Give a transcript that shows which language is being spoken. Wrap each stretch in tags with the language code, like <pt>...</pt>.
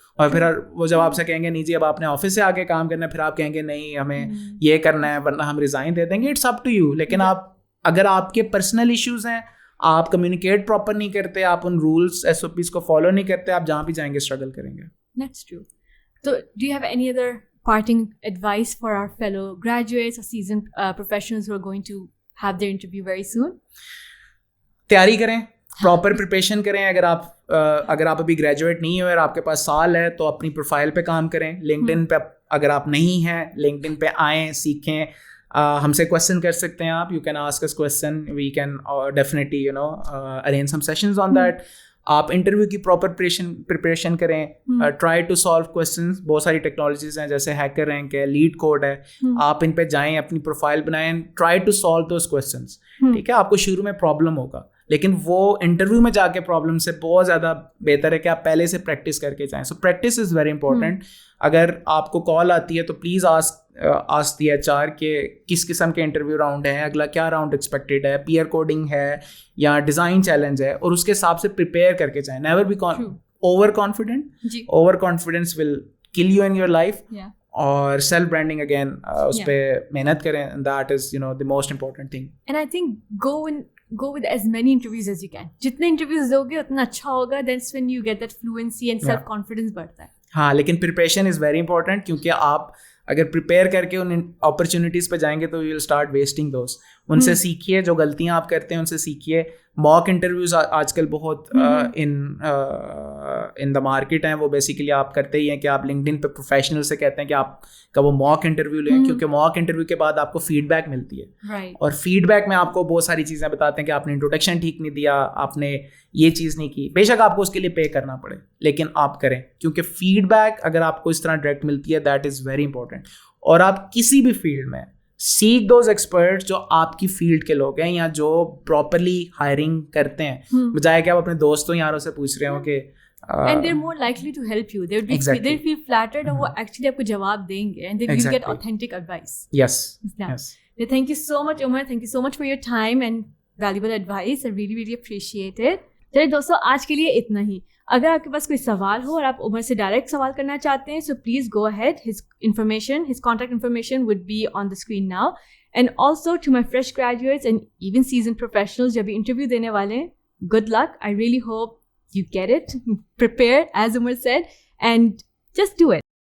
<ur>اور پھر وہ جب آپ سے کہیں گے نہیں جی اب آپ نے آفس سے آ کے کام کرنا ہے, پھر آپ کہیں گے نہیں ہمیں یہ کرنا ہے ورنہ ہم ریزائن دے دیں گے.</ur> <en>It's up to you.</en> <ur>لیکن آپ اگر آپ کے پرسنل ایشوز ہیں, آپ کمیونیکیٹ پراپر نہیں کرتے, آپ ان رولس ایس او پیز کو فالو نہیں کرتے, آپ جہاں بھی جائیں گے اسٹرگل کریں گے.</ur> <en>That's true. So do you have any other parting advice for our fellow graduates or seasoned professionals who are going to have their interview very soon?</en> <ur>تیاری کریں, پراپر پریپریشن کریں. اگر آپ ابھی گریجویٹ نہیں ہوئے اور آپ کے پاس سال ہے تو اپنی پروفائل پہ کام کریں. لنکڈن پہ اگر آپ نہیں ہیں, لنکڈن پہ آئیں, سیکھیں. ہم سے کویشچن کر سکتے ہیں آپ,</ur> <en>You can ask us question, we can definitely arrange some sessions on that.</en> <ur>آپ انٹرویو کی پراپر پریپریشن کریں.</ur> <en>Try to solve questions.</en> <ur>بہت ساری ٹیکنالوجیز ہیں جیسے ہیکر رینک ہے, لیڈ کوڈ ہے, آپ ان پہ جائیں, اپنی پروفائل بنائیں,</ur> <en>Try to solve those questions.</en> <ur>ٹھیک ہے, آپ کو شروع میں پرابلم ہوگا, لیکن وہ انٹرویو میں جا کے پرابلم سے بہت زیادہ بہتر ہے کہ آپ پہلے سے پریکٹس کر کے جائیں.</ur> <en>So practice is very important.</en> <ur>اگر آپ کو کال آتی ہے تو</ur> <en>please ask the H R</en> <ur>کہ کس قسم کے انٹرویو راؤنڈ ہے, اگلا کیا راؤنڈ ایکسپیکٹیڈ ہے, پیئر کوڈنگ ہے یا ڈیزائن چیلنج ہے, اور اس کے حساب سے پریپیئر کر کے جائیں.</ur> <en>Never be over confident. Over confidence will kill you in your life.</en> <ur>اور سیلف برانڈنگ اگین اس پہ محنت کریں.</ur> <en>That is the most important thing. And I think go with as many interviews as you can.</en> <ur>جتنے interviews دو گے اتنا اچھا ہوگا.</ur> <en>That's when you get that fluency and self confidence</en> <ur>بڑھتا ہے. ہاں, لیکن</ur> <en>preparation is very important,</en> <ur>کیونکہ آپ اگر پریپیئر کر کے ان اپرچونیٹیز پہ جائیں گے تو</ur> <en>You will start wasting those.</en> <ur>ان سے سیکھیے, جو غلطیاں آپ کرتے ہیں ان سے سیکھیے. موک انٹرویوز آج کل بہت</ur> <en>in the market</en> <ur>ہیں. وہ بیسیکلی آپ کرتے ہی ہیں کہ آپ لنکڈن پہ پروفیشنل سے کہتے ہیں کہ آپ کا وہ موک انٹرویو لیں, کیونکہ موک انٹرویو کے بعد آپ کو فیڈ بیک ملتی ہے, اور فیڈ بیک میں آپ کو بہت ساری چیزیں بتاتے ہیں کہ آپ نے انٹروڈکشن ٹھیک نہیں دیا, آپ نے یہ چیز نہیں کی. بے شک آپ کو اس کے لیے پے کرنا پڑے, لیکن آپ کریں, کیونکہ فیڈ بیک اگر آپ کو اس طرح ڈائریکٹ ملتی ہے,</ur> <en>That is very important.</en> <ur>اور آپ کسی بھی فیلڈ میں</ur> <en>seek those experts</en> <ur>جو آپ کی فیلڈ کے لوگ ہیں یا جو پراپرلی ہائرنگ کرتے ہیں, بجائے کہ آپ اپنے دوستوں یاروں سے پوچھ رہے ہوں کہ</ur> <en>and they're more likely to help you. They'll feel flattered</en> <ur>اور وہ actually آپ کو جواب دیں گے,</ur> <en>and then you get authentic advice. Yes. Thank you so much Umar, thank you so much for your time and valuable advice. I really really appreciate it.</en> <ur>چلیے دوستوں, آج کے لیے اتنا ہی. اگر آپ کے پاس کوئی سوال ہو اور آپ عمر سے ڈائریکٹ سوال کرنا چاہتے ہیں,</ur> <en>So please go ahead. his contact information would be on the screen now. And also to my fresh graduates and even seasoned professionals</en> <ur>جب انٹرویو دینے والے ہیں,</ur> <en>good luck. I really hope you get it. Prepare, as Umar said, and just do it.</en>